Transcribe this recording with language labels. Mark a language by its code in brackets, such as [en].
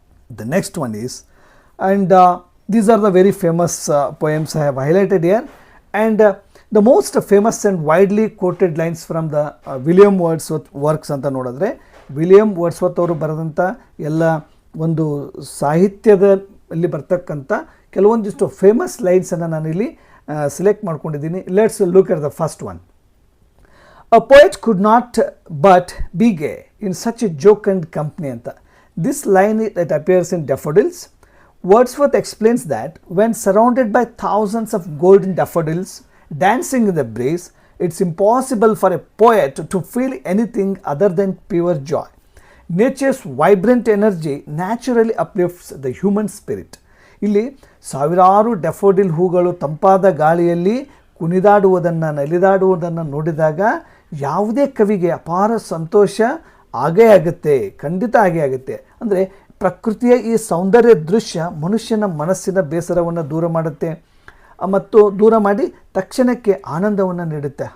[en] the next one is, and these are the very famous poems I have highlighted here, and the most famous and widely quoted lines from the William Wordsworth works [kn] ಅಂತ ನೋಡಿದ್ರೆ, William Wordsworth ಅವರು ಬರೆದಂಥ ಎಲ್ಲ ಒಂದು ಸಾಹಿತ್ಯದಲ್ಲಿ ಬರ್ತಕ್ಕಂಥ ಕೆಲವೊಂದಿಷ್ಟು famous ಲೈನ್ಸನ್ನು ನಾನಿಲ್ಲಿ ಸೆಲೆಕ್ಟ್ ಮಾಡ್ಕೊಂಡಿದ್ದೀನಿ. [en] Let's look at the first one. A poet could not but be gay in such a jocund company ಅಂತ. This line it appears in daffodils. Wordsworth explains that when surrounded by thousands of golden daffodils dancing in the breeze, it's impossible for a poet to feel anything other than pure joy. Nature's vibrant energy naturally uplifts the human spirit. [kn] ಇಲ್ಲಿ ಸಾವಿರಾರು ಡ್ಯಾಫೋಡಿಲ್ ಹೂಗಳು ತಂಪಾದ ಗಾಳಿಯಲ್ಲಿ ಕುಣಿದಾಡುವುದನ್ನು ನಲಿದಾಡುವುದನ್ನು ನೋಡಿದಾಗ ಯಾವುದೇ ಕವಿಗೆ ಅಪಾರ ಸಂತೋಷ ಆಗೇ ಆಗುತ್ತೆ, ಖಂಡಿತ ಆಗೇ ಆಗುತ್ತೆ. ಅಂದರೆ ಪ್ರಕೃತಿಯ ಈ ಸೌಂದರ್ಯ ದೃಶ್ಯ ಮನುಷ್ಯನ ಮನಸ್ಸಿನ ಬೇಸರವನ್ನು ದೂರ ಮಾಡುತ್ತೆ ಮತ್ತು ದೂರ ಮಾಡಿ ತಕ್ಷಣಕ್ಕೆ ಆನಂದವನ್ನು ನೀಡುತ್ತೆ.